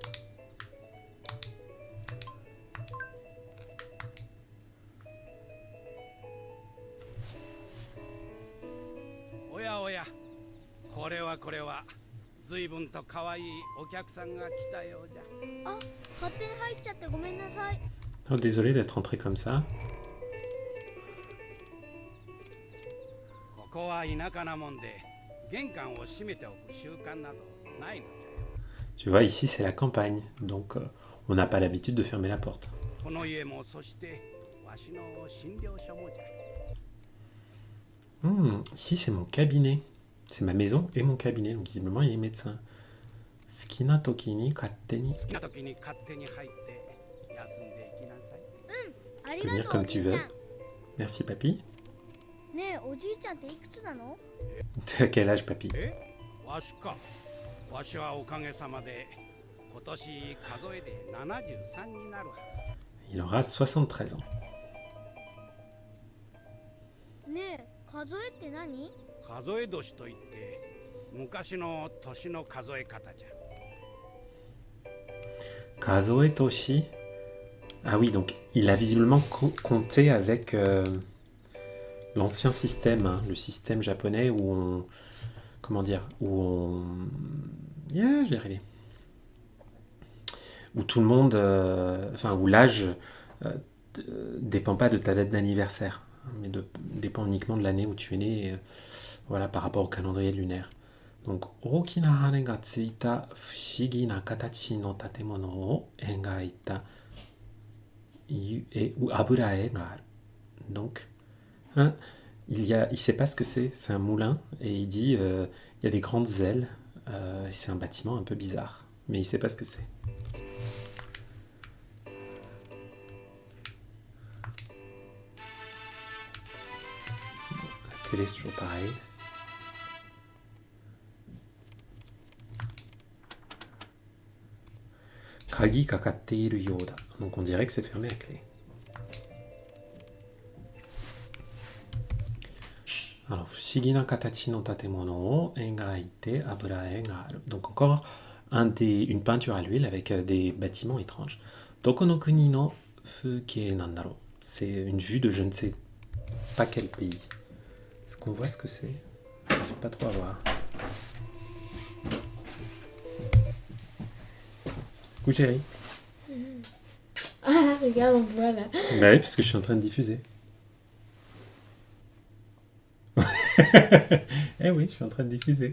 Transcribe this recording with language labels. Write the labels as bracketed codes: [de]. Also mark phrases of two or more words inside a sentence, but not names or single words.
[ja] おやおや, これは随分と可愛いお客さんが来たようじゃ。あ、勝手に入っちゃってごめんなさい。 [fr] Oh, désolé d'être rentré comme ça. [ja] ここは田舎なもんで、玄関を閉めておく習慣などないのじゃよ。 [fr] Tu vois, ici c'est la campagne, donc on n'a pas l'habitude de fermer la porte. [ja] この家もそしてわしの診療所もじゃ。 [fr] Ici c'est mon cabinet. C'est ma maison et mon cabinet, donc visiblement il est médecin. [ja] 好きな時に勝手に. 好きな時に勝手に入って休んでいきなさい。あり [fr] Tu peux venir [ja] がとう [fr] comme [ja] お [fr] tu [ja] じいち [fr] veux. [ja] ゃん。 [fr] Merci papy. [ja] ねえ、おじいちゃんっていくつなの？ [fr] T'as quel âge papy? [ja] わしか。わしはおかげさまで今年数えで73になるはず。 [fr] Il aura 73 ans. [ja] ねえ、数えって何？数え年といって昔の年の数え方じゃ。数え年. [fr] Ah oui, donc il a visiblement compté avec l'ancien système, hein, le système japonais où on... Comment dire? Où on... Yeah, je vais y arriver. Où tout le monde... Enfin, où l'âge dépend pas de ta date d'anniversaire. mais dépend uniquement de l'année où tu es né, voilà, par rapport au calendrier lunaire. Donc, [ja] 大きな羽がついた不思議な形の建物を描いた油絵がある. [fr] Donc, hein, il sait pas ce que c'est un moulin, et il dit il y a des grandes ailes, c'est un bâtiment un peu bizarre, mais il sait pas ce que c'est. La télé, c'est toujours pareil. [ja] 鍵かかっているようだ. [fr] Donc on dirait que c'est fermé à clé. Alors, [ja] 不思議な形の建物を描いて油絵がある. [fr] Donc encore une peinture à l'huile avec des bâtiments étranges. [ja] どこの国の風景なんだろう. [fr] C'est une vue de je ne sais pas quel pays. Est-ce qu'on voit ce que c'est? Je n'arrive pas trop à voir. Coucou chérie. Ah, regarde, on voit là. Bah oui, parce que je suis en train de diffuser. Eh oui, je suis en train de diffuser.